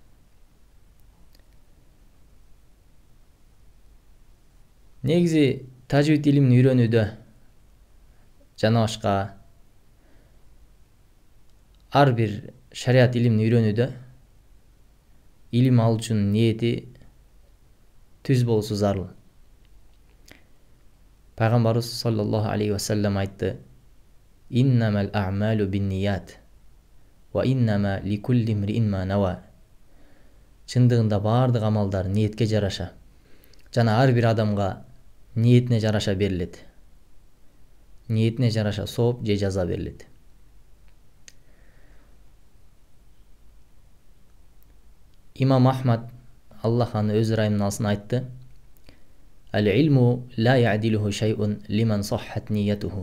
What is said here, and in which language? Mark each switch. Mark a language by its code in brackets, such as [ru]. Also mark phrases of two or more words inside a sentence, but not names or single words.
[ky] Негизи тажвид илимин үйрөнүүдө жана башка ар бир шариат илимин үйрөнүүдө илим алуучунун ниети түз болушу зарыл. Пайгамбарыбыз [ar] صلى الله عليه وسلم [ky] айтты: [ar] "إنما الأعمال بالنية وإنما لكل امرئ ما نوى." [ky] Чындыгында бардык амалдар ниетке жараша. Жана ар бир адамга ниетине жараша берилет. Ниетине жараша сооп же жаза берилет. Имам Ахмад, Аллах аны өз ырайымына алсын, айтты: [ar] "العلم لا يعدله شيء لمن صحت نيته."